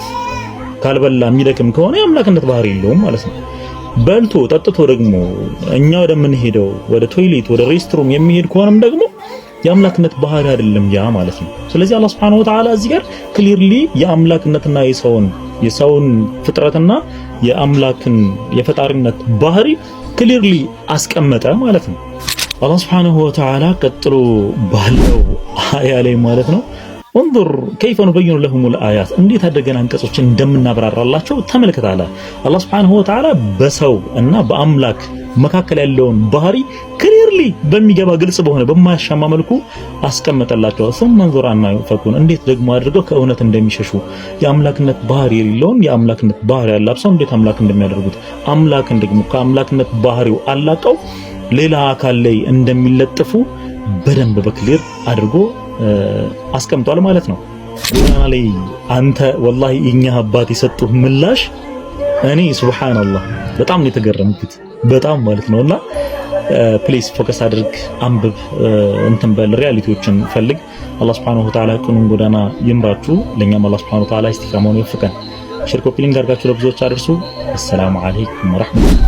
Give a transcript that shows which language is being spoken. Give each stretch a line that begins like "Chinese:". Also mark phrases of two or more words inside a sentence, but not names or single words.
Amharic: ካልበላ የሚደክም ከሆነ የአምላክነት ባህሪ የለውም ማለት ነው በልቶ ጠጥቶ ደግሞ እኛ ወደምንሄደው ወደ ቶይሌት ወደ ሬስትሩም የሚሄድ ከሆነም ደግሞ የአምላክነት ባህሪ አይደለም ያ ማለት ነው ስለዚህ አላህ
Arabic: سبحانه وتعالى
Amharic: እዚህ ጋር ክሊርሊ የአምላክነትና የሰውን ፍጥረትና የአምላክን የፈጣሪነት ባህሪ ክሊርሊ አስቀመጠ ማለት ነው አላህ
Arabic: سبحانه وتعالى
Amharic: ቀጥሎ ባለው አያ ላይ ማለት ነው
Arabic: انظر كيف نبين لهم الآيات
Amharic: እንዴት አድርገን አንቀጾችን እንደምናብራራላቸው ተመልከታለ አላህ Subhanahu Wa Ta'ala በሰው እና በአምላክ መካከል ያለውን ባህሪ ክሊርሊ በሚገባ ግልጽ በሆነ በማያሻማ መልኩ አስቀመጠላቸው
Arabic: ثم انظر عنا يؤفكون
Amharic: እንዴት ደግሞ አድርገው ከእውነት እንደሚሸሹ የአምላክነት ባህሪ የሌለውን የአምላክነት ባህሪ ያላብሰው እንዴት አምላክ እንደሚያደርጉት አምላክን ደግሞ ከአምላክነት ባህሪው አላቀው ሌላ አካል ላይ እንደሚለጥፉ በደንብ በክሊር አድርጎ አስቀምጧል ማለት ነው ቁርአን ላይ አንተ ወላሂ እኛ አባት የሰጡህ ምላሽ እኔ ሱብሃንአላህ በጣም ነው የተገረምኩት በጣም ማለት ነውና
English: please focus
Amharic: አድርግ አንብብ እንትን በል ሪያሊቲዎችን ፈልግ አላህ
Arabic: سبحانه وتعالى
Amharic: ቅኑን ጎዳና ይምራችሁ። ለኛም አላህ
Arabic: سبحانه وتعالى
Amharic: ኢስቲቃማውን ይወፍቀን።
English: share copy link
Amharic: አድርጋችሁ ለብዙዎች አድርሱ።
Arabic: السلام عليكم ورحمة الله።